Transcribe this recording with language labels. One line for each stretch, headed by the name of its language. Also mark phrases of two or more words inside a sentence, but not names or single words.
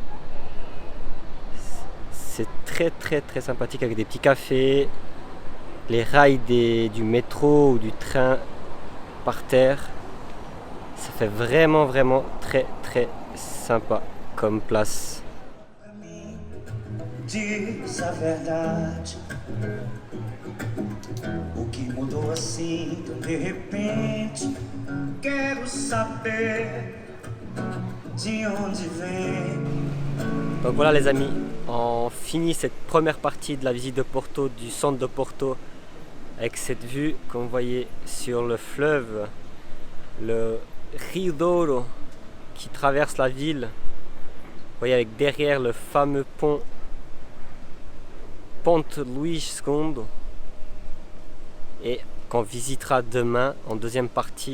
French: C'est très sympathique avec des petits cafés, les rails du métro ou du train par terre. Ça fait vraiment très sympa comme place.
Portuguese: Diz a verdade. O que mudou assim tão de repente? Quero saber de onde vem.
French: Donc voilà les amis, on finit cette première partie de la visite de Porto, du centre de Porto, avec cette vue comme vous voyez sur le fleuve, le Rio Douro qui traverse la ville. Vous voyez avec derrière le fameux pont Ponte Luís II, et qu'on visitera demain en deuxième partie.